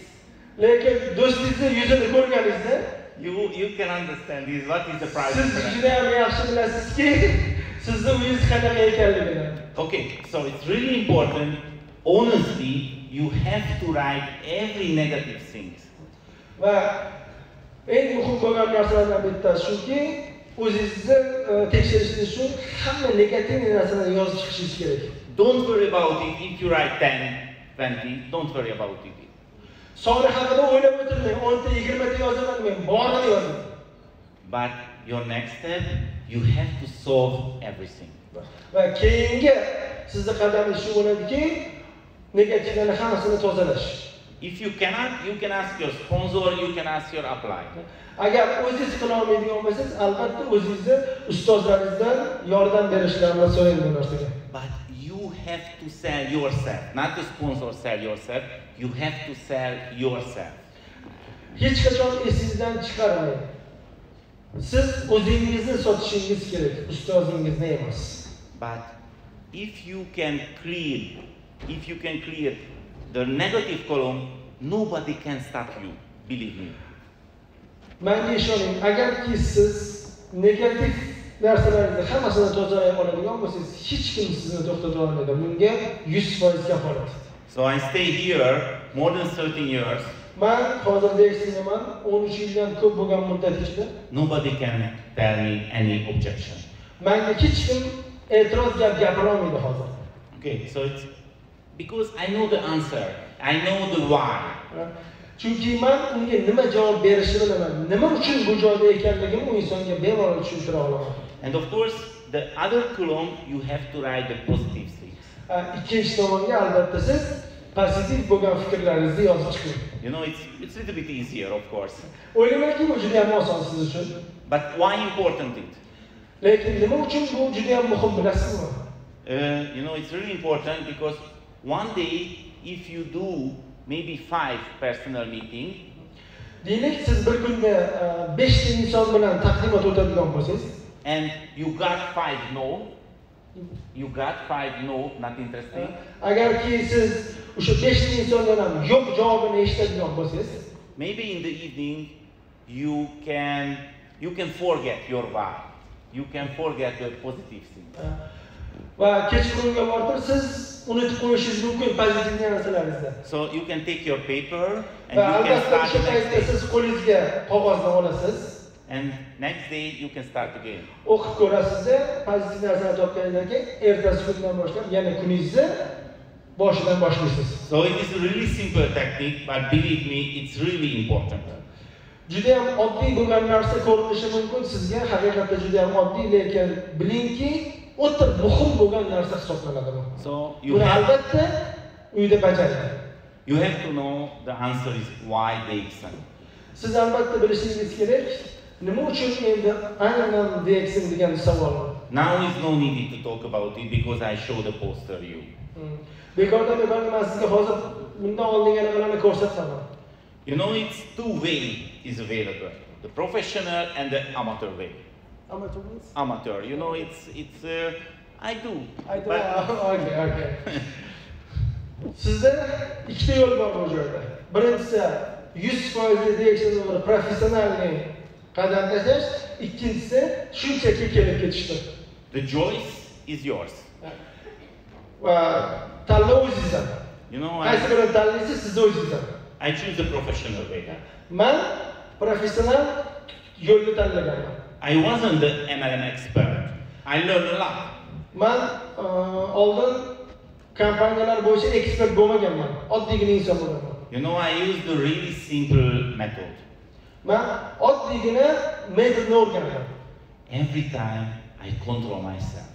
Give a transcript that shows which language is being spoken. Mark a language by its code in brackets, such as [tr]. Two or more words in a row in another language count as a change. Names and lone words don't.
[uz] lekin do'stingizni yuzini ko'rganingizda, [en] you can understand what is the price. [uz] Siz juda ham yaxshi bilasizki, sizning uyingiz qanaqa ekanligini. [en] Okay, so it's really important. Honestly, you have to write every negative things. [uz] Va eng muhim bo'lgan narsalardan bittasi shuki, o'zingizni tekshirishingiz uchun hamma negativ narsalarni yozib chiqishingiz kerak. [en] Don't worry about it. If you write 10, 20, don't worry about it. [uz] Soni haqida o'ylab o'tirmang, 10 ta, 20 ta yozaman men, borini yozing. [en] But your next step, you have to solve everything. [uz] Va keyingi sizning qadamingiz shu bo'ladiki, negativlarni hammasini tozalash. [en] If you cannot, you can ask your sponsor, you can ask your upline. [uz] Agar o'zingiz qila olmaydigan bo'lsangiz, albatta o'zingizni ustozlaringizdan yordam berishlarini so'rang bu narsaga. [en] But you have to sell yourself, not the sponsor sell yourself. You have to sell yourself. [uz] Hech qachon esingizdan chiqarmang. Siz o'zingizni sotishingiz kerak, ustozingizni emas. [en] But if you can clear the negative column, nobody can stop you. Believe me. [uz] Menga ishoning, agarki siz negativ narsalarni hammasini tozalay oladigan bo'lsangiz, hech kim sizni to'xtata olmaydi. Bunga 100% kafolat. [en] So I stay here more than 13 years. [uz] Men hozir DXNman 13 yildan ko'p bo'lgan muddat ichida. [en] Nobody can tell me any objection. [uz] Menga hech kim e'tiroz gapira olmaydi hozir. [en] Okay, so it's because I know the answer. I know the why. [uz] Chunki men unga nima javob berishni bilaman. Nima uchun bu joyda ekanligimni u insonga bemalol tushuntira olaman. [en] And of course, the other column you have to write the positive things. [uz] Ikkinchi tomonga albatta siz pozitiv bo'lgan fikrlaringizni yozib chiqing. [en] You know, it's a little bit easier, of course. [uz] O'ylaymanki bu juda ham oson siz uchun. [en] But why important it? [uz] Lekin nima uchun bu juda ham muhim bilasizmi? [en] You know, it's really important because one day, if you do maybe 5 personal meeting, [uz] deylik siz bir kunda 5 ta inson bilan taqdimot o'tadigan bo'lsangiz, [en] and you got 5 no, not interesting. [uz] Agarki siz o'sha 5 ta insondan ham yo'q javobini eshitadigan bo'lsangiz, [en] maybe in the evening you can forget your why. You can forget the positive things. [uz] Va kechqurunga borib siz unutib qo'yishingiz mumkin pozitiv narsalarni. [en] So you can take your paper and you can start the next day. [uz] Siz qo'lingizga qog'ozni olasiz. [en] And next day you can start again. [uz] O'qib ko'rasiz, pozitiv narsalarni topgandan keyin ertasi kundan boshlab yana kuningizni boshidan boshlaysiz. [en] So it is a really simple technique, but believe me, it's really important. [uz] Juda ham oddiy bo'lgan narsa ko'rinishi mumkin sizga, haqiqatda juda ham oddiy, lekin bilingki, o'ta muhim bo'lgan narsa hisoblanadi bu. [en] So [uz] buni albatta uyda bajaring. [en] You have to know the answer is why DXN. [uz] Siz albatta bilishingiz kerak, nima uchun endi aynan DXN degan savol. [en] Now is no need to talk about it because I show the poster you. [uz] Bekorda men sizga hozir bundan oldin yana birini ko'rsataman. [en] You know, it's 2 ways is available, the professional and the amateur way. Amateur means? Amateur, you know, it's I do. But okay. [uz] Sizda ikkita yo'l bor bu joyda. Birinchisi 100% DXN professionalning qadam tashlash, ikkinchisi shunchaki kelib ketishdir. [en] The choice is yours. [uz] Va tanlov o'zingizdan. [en] You know, [uz] qaysi birini tanlaysiz, siz o'zingizdan. [en] I choose the professional way. [uz] Men professional yo'lni tanlaganman. [en] I wasn't the MLM expert. I learned a lot. [uz] Men oldin kompaniyalar bo'yicha ekspert bo'lmaganman. Oddiygina inson bo'laman. [en] You know, I used the really simple method. [uz] Men oddiygina metodni o'rgandim. [en] Every time I control myself.